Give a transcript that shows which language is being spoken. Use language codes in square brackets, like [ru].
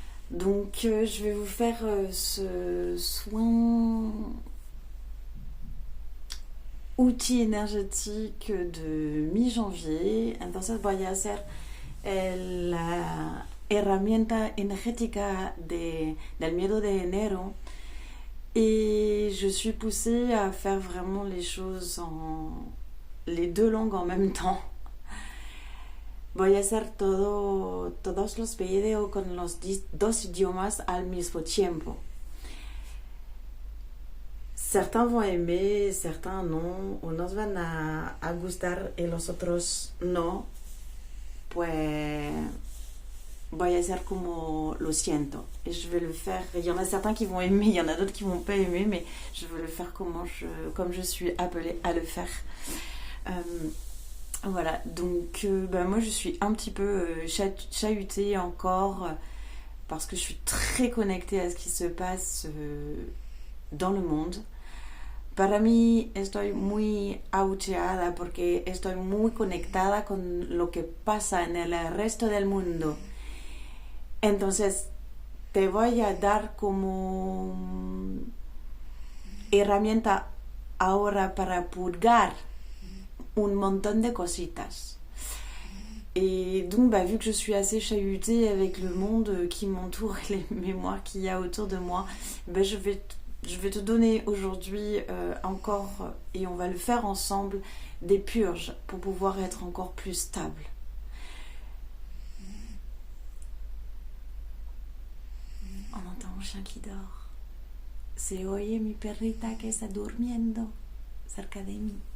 [fr] Donc, je vais vous faire ce soin outil énergétique de mi-janvier. [es] Entonces voy a hacer la herramienta energética del miedo de enero. [fr] Et je suis poussée à faire vraiment les choses en les deux langues en même temps. [es] Voy a hacer todos los videos con los dos idiomas al mismo tiempo. [fr] Certains vont aimer, certains non. [es] Unos van a gustar y los otros no. Pues voy a hacer como lo siento. [fr] Et je vais le faire. Il y en a certains qui vont aimer, il y en a d'autres qui vont pas aimer, mais je vais le faire comme je suis appelée à le faire. Voilà, donc moi je suis un petit peu chahutée encore parce que je suis très connectée à ce qui se passe dans le monde. [es] Para mí estoy muy ahucheada porque estoy muy conectada con lo que pasa en el resto del mundo. Entonces te voy a dar como herramienta ahora para purgar un montón de cositas. [fr] Et donc, vu que je suis assez chahutée avec le monde qui m'entoure et les mémoires qu'il y a autour de moi, je vais te donner aujourd'hui encore, et on va le faire ensemble, des purges pour pouvoir être encore plus stable. On entend un chien qui dort. [es] Se oye mi perrita que está durmiendo cerca de mí.